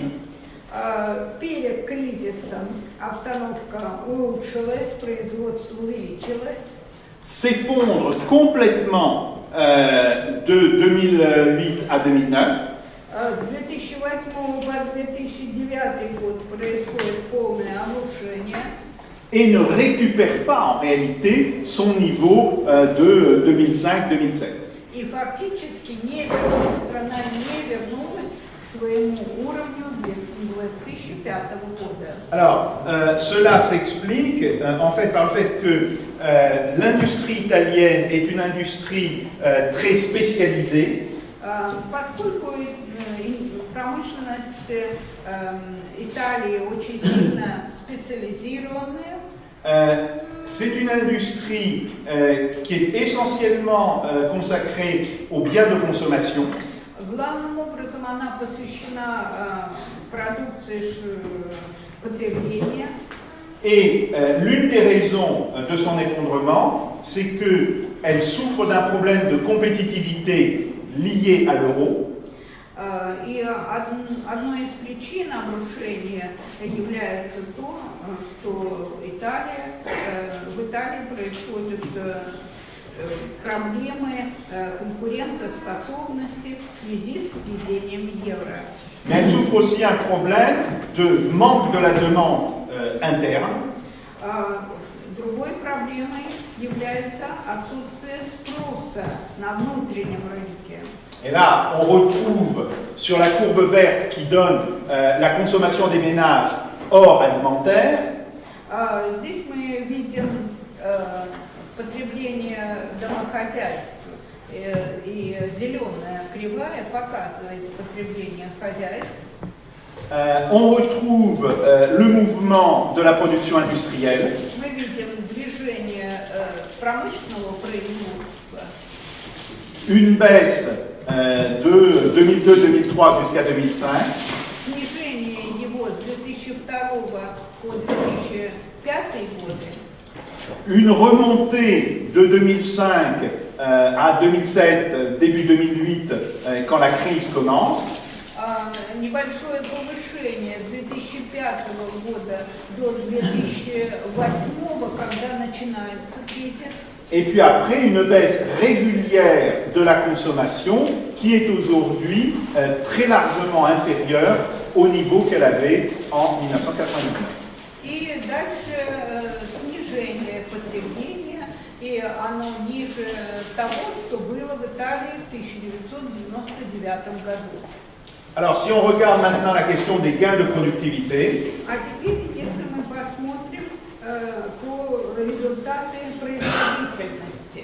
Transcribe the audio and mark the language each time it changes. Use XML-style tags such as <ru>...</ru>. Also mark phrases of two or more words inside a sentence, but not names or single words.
<ru>Перед кризисом обстановка улучшилась, производство увеличилось.</ru> <fr>s'effondre complètement de 2008 à 2009,</fr> <ru>С 2008 по 2009 год происходит полное обрушение.</ru> <fr>et ne récupère pas en réalité son niveau de 2005-2007.</fr> <ru>И фактически страна не вернулась к своему уровню 2005 года.</ru> <fr>Alors, cela s'explique en fait par le fait que l'industrie italienne est une industrie très spécialisée.</fr> <ru>Поскольку промышленность Италии очень сильно специализированная,</ru> <fr>C'est une industrie qui est essentiellement consacrée aux biens de consommation.</fr> <ru>главным образом она посвящена продукции потребления.</ru> <fr>Et l'une des raisons de son effondrement, c'est qu'elle souffre d'un problème de compétitivité lié à l'euro.</fr> <ru>И одной из причин обрушения является то, что в Италии происходят проблемы конкурентоспособности в связи с введением евро.</ru> <fr>Mais elle souffre aussi un problème de manque de la demande interne.</fr> <ru>Другой проблемой является отсутствие спроса на внутреннем рынке.</ru> <fr>Et là, on retrouve sur la courbe verte qui donne la consommation des ménages hors alimentaire.</fr> <ru>Здесь мы видим потребление домохозяйств, и зеленая кривая показывает потребление хозяйств.</ru> <fr>On retrouve le mouvement de la production industrielle.</fr> <ru>Мы видим движение промышленного производства.</ru> <fr>Une baisse de 2002-2003 jusqu'à 2005.</fr> <ru>Снижение его с 2002 по 2005 годы.</ru> <fr>Une remontée de 2005 à 2007, début 2008, quand la crise commence.</fr> <ru>Небольшое повышение с 2005 года до 2008, когда начинается кризис.</ru> <fr>Et puis après, une baisse régulière de la consommation qui est aujourd'hui très largement inférieure au niveau qu'elle avait en 1999.</fr> <ru>И дальше снижение потребления, и оно ниже того, что было в Италии в 1999 году.</ru> <fr>Alors, si on regarde maintenant la question des gains de productivité,</fr> <ru>А теперь, если мы посмотрим по результаты производительности,</ru>